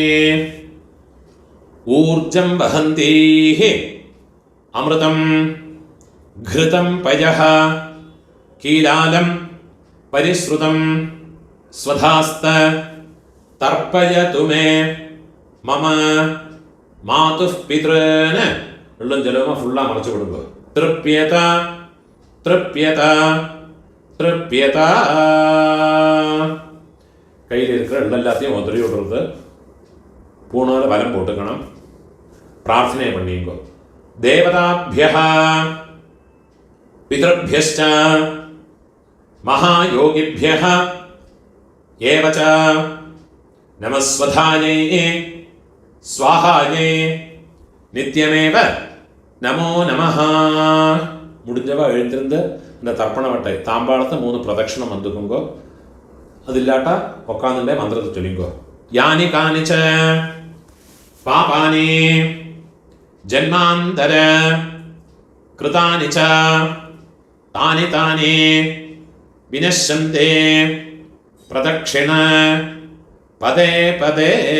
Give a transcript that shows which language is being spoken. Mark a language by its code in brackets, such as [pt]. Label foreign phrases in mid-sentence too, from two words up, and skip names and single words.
[sa] ऊर्जं वहन्तीः अमृतं घृतं पयः कीलालं परिश्रुतं स्वधास्त तर्पयतु मे मम मातुः पितॄन् [ml] उल्लुം ജലവും ഫുള്ളാ മറച്ചു കൊടുക്കുക. [sa] तृप्यत तृप्यत तृप्यत. [ta] கையில் இருக்கிற எல்லாத்தையும் உதறி விடுறது. பூணால வலம் போட்டுக்கணும். பிரார்த்தனை பண்ணிங்கோ. [sa] தேவதாभ्यः पितृभ्यश्च महायोगिभ्यः एव च नमस्वधायै स्वाहायै नित्यमेव नमो नमः. [ta] முடிஞ்சவா எழுந்திருந்து இந்த தர்ப்பண வட்டை தாம்பாளத்தை 3 பிரதட்சணம் வந்துக்குங்கோ. அது இல்லாட்டா உட்காந்துட்டே மந்திரத்தை சொல்லிங்கோ. [sa] यानि कानि च पापानि जन्मान्तर कृतानि च तानि तानि विनश्यन्ते प्रदक्षिण पदे पदे.